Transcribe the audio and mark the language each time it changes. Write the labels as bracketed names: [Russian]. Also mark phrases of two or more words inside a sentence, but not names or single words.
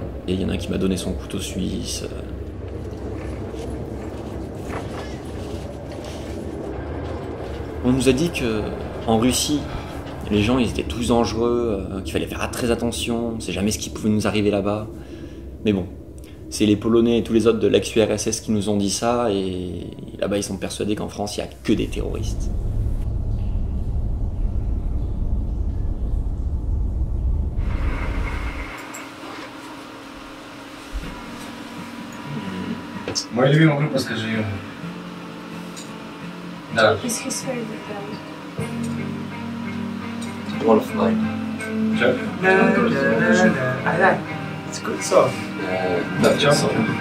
[French] Et il y en a un qui m'a donné son couteau suisse. On nous a dit qu'en Russie, les gens ils étaient tous dangereux, qu'il fallait faire très attention, on sait jamais ce qui pouvait nous arriver là-bas. Mais bon, c'est les Polonais et tous les autres de l'ex-URSS qui nous ont dit ça, et là-bas ils sont persuadés qu'en France il n'y a que des terroristes. [Russian] Мой любимый группа, скажи ему. Да. [English] Is his favorite band? One of mine. I like. It's a good song. That song.